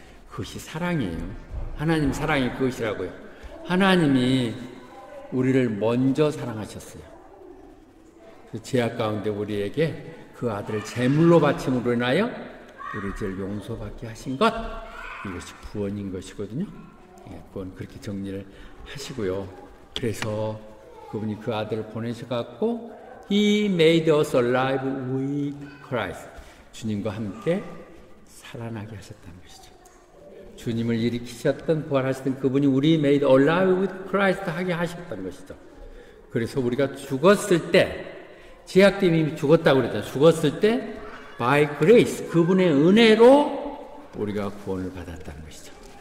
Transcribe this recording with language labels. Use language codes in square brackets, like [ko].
[ko] 그것이 사랑이에요. 하나님 사랑이 그것이라고요. 하나님이 우리를 먼저 사랑하셨어요. 그 죄악 가운데 우리에게 그 아들을 제물로 바침으로 인하여 우리 죄를 용서받게 하신 것, 이것이 구원인 것이거든요. 구원 그렇게 정리를 하시고요. 그래서 그분이 그 아들을 보내셔갖고 [en] He made us alive with Christ. [ko] 주님과 함께 살아나게 하셨다는 것이죠. 주님을 일으키셨던 부활하셨던 그분이 우리 [en] made alive with Christ [ko] 하게 하셨다는 것이죠. 그래서 우리가 죽었을 때 죄악 때문에 이미 죽었다고 그랬잖아요. 죽었을 때 [en] by grace [ko] 그분의 은혜로 우리가 구원을 받았다는 것이죠.